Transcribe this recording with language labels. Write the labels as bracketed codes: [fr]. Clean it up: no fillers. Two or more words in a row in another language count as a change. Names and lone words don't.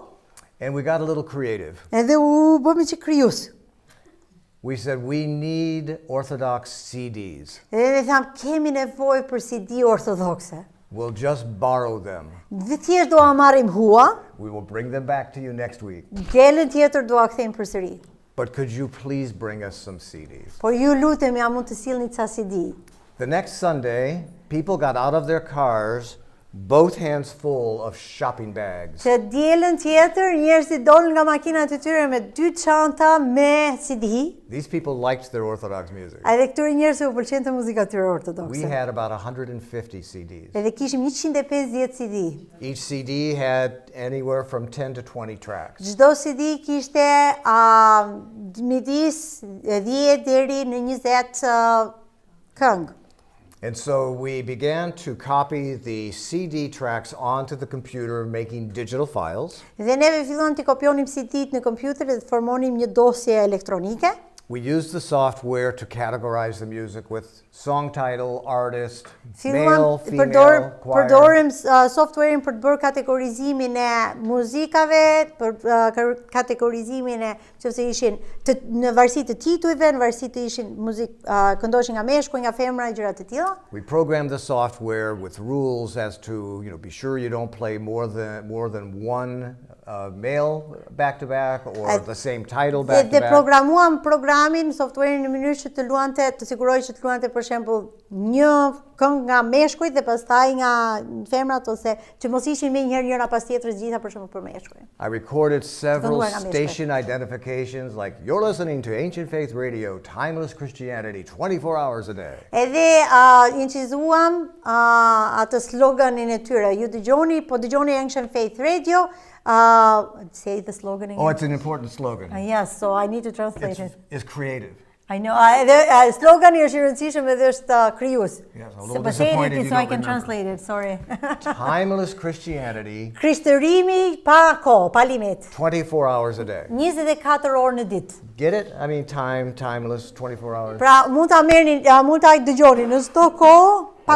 [en] And we got a little creative. [sq] Edhe u bëmi që krijues. [en] We said we need Orthodox CDs. [sq] Edhe ne tham kemi nevojë për CD ortodokse. [en] We'll just borrow them. [sq] Dhe thjesht do a marrim hua. [en] We will bring them back to you next week. [sq] Gelën tjetër do a kthejmë përsëri. [en] But could you please bring us some CDs? [sq] Por ju lutem, ja mund të sillni ca CD. [en] The next Sunday, people got out of their cars, both hands full of shopping bags. [sq] Që dielën tjetër njerëzit dolën nga makinat e tyre me 2 çanta me CD. [en] These people liked their Orthodox music. [sq] Edhe këtyre njerëzve u pëlqente muzika e tyre ortodokse. [en] We had about 150 CDs. [sq] Edhe kishim 150 CD. [en] Each CD had anywhere from 10 to 20 tracks. [sq] Çdo CD kishte midis 10 deri në 20 këngë. [en] And so we began to copy the CD tracks onto the computer, making digital files. [sq] Dhe neve fillon të kopionim CD-t në kompjuter dhe të formonim një dosje elektronike. [en] We used the software to categorize the music with song title, artist, male, female, choir. [sq] Përdorim software-in për të bërë kategorizimin e muzikave, për kategorizimin e nëse ishin në varësi të titujve, në varësi të ishin këndoshin nga meshkuj, nga femra, gjëra të tilla. [en] We programmed the software with rules as to, be sure you don't play more than one male back-to-back or the same title back-to-back. [sq] Dhe programuam programin, software-in në mënyrë që të siguroj që të luante për shembull një këngë nga meshkujt dhe pastaj nga femrat ose që mos ishin me njëherë njëra pas tjetrës gjitha për shembull për meshkuj. [en] I recorded several station identifications like you're listening to Ancient Faith Radio, Timeless Christianity 24 hours a day. [sq] Edhe incizuam atë sloganin e tyre. Ju dëgjoni, po dëgjoni Ancient Faith Radio. [en] Say the slogan again. Oh, it's an important slogan. Yes, so I need to translate it. It's creative. I know. [sq] Slogani është I rëndësishëm edhe është krijues. [en] Yes, a little disappointed you so I don't can remember. translate it. Sorry. Timeless Christianity. [sq] Krishtërimi pa kohë, pa limit. [en] 24 hours a day. [sq] 24 orë në ditë. [en] Get it? I mean, timeless, 24 hours. [sq] Pra mund ta merrni, mund ta dëgjoni në çdo kohë pa kufi.